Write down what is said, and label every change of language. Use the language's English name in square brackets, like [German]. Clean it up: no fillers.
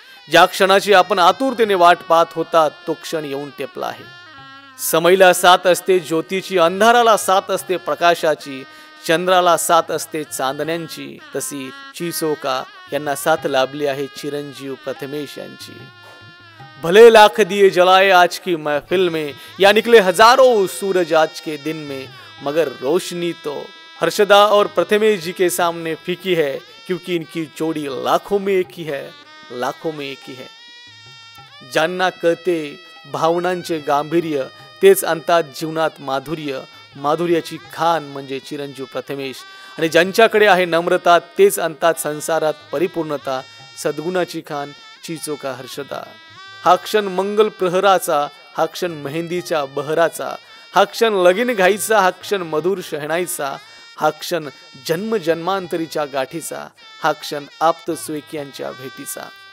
[Marathi] ज्या क्षणाची आपण आतुरतेने वाट पाहत होता तो क्षण येऊन टेपला आहे. समईला साथ असते ज्योतीची, अंधाराला साथ असते प्रकाशाची, चंद्राला साथ असते चांदण्यांची, तशी चिसोका यांना साथ लाभली आहे चिरंजीव प्रथमेश यांची. [Hindi] भले लाख दिए जलाए आज की महफिल में, या निकले हजारों सूरज आज के दिन में, मगर रोशनी तो हर्षदा और प्रथमेश जी के सामने फीकी है, क्योंकि इनकी जोड़ी लाखों में एक ही है, लाखों में एक ही है. [Marathi] ज्यांना कळते भावनांचे गांभीर्य तेच आणतात जीवनात माधुर्य. माधुर्याची खान म्हणजे चिरंजीव प्रथमेश. आणि ज्यांच्याकडे आहे नम्रता तेच आणतात संसारात परिपूर्णता. सद्गुणाची खान चिचोका हर्षदा. हा क्षण मंगल प्रहराचा, हा क्षण मेहंदीच्या बहराचा, हा क्षण लगीन घाईचा, हा क्षण मधुर शहनाईचा, हा क्षण जन्म जन्मांतरीच्या गाठीचा, हा क्षण आप्त सुएकियांच्या भेटीचा.